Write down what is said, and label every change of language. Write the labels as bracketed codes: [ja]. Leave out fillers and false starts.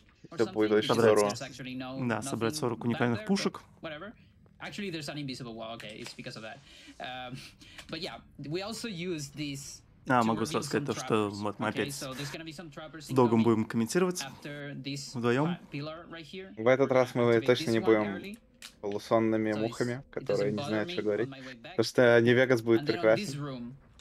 [ru] Это будет очень здорово. Да, собрать 40 уникальных пушек. [en] Actually, there's an invisible wall. Okay, it's because of that. But yeah, we also use this. [ru] Могу сразу сказать то, что вот мы опять с Догом будем комментировать вдвоем. В этот раз мы точно не будем полусонными мухами, которые не знают, что говорить. Потому что Нью-Вегас будет прекрасен.